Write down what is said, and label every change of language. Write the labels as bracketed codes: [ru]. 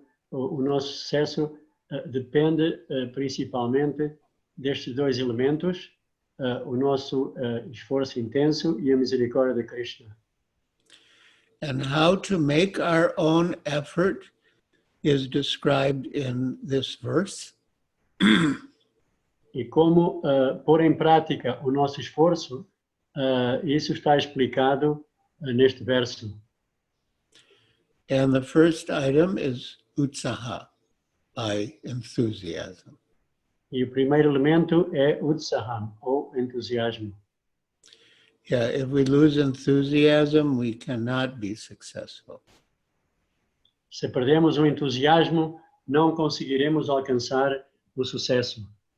[pt] O nosso sucesso depende principalmente destes 2 elementos, o nosso esforço intenso e a misericórdia de Krishna. [en] And how to make our own effort is described in this verse. [pt] E como pôr em prática o nosso esforço, isso está explicado neste verso. [en] And the first item is utsaha, by enthusiasm. [pt] E o primeiro elemento é utsaham, ou entusiasmo. [en] Yeah, if we lose enthusiasm, we cannot be successful. [pt] Se perdemos o entusiasmo, não conseguiremos alcançar o sucesso.